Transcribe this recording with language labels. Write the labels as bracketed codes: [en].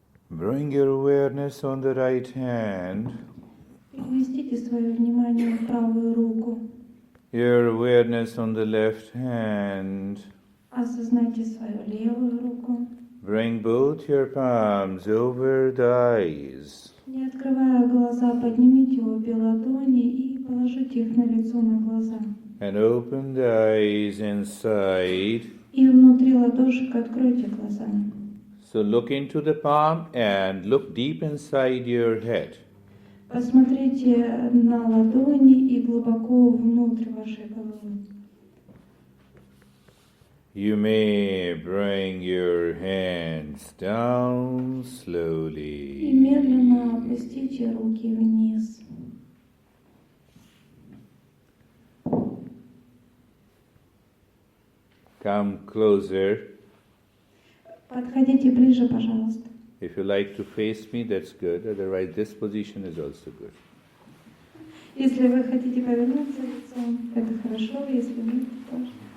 [en] Bring your awareness on the right hand, [ru] Переместите свое внимание в правую руку. [en] your awareness on the left hand. [ru] Осознайте свою левую руку. [en] Bring both your palms over the eyes. [ru] Не открывая глаза, поднимите обе ладони и положите их на лицо, на глаза. [en] And open the eyes inside. [ru] И внутри ладошек откройте глаза. [en] So look into the palm and look deep inside your head. [ru] Посмотрите на ладони и глубоко внутрь вашей головы. [en] You may bring your hands down [ru] И [en] slowly. [ru] медленно опустите руки вниз. [en] Come closer. [ru] Подходите ближе, пожалуйста. [en] If you like to face me, that's good. Otherwise, this position is also good. [ru] Если вы хотите повернуться лицом, это хорошо, если нет, то тоже.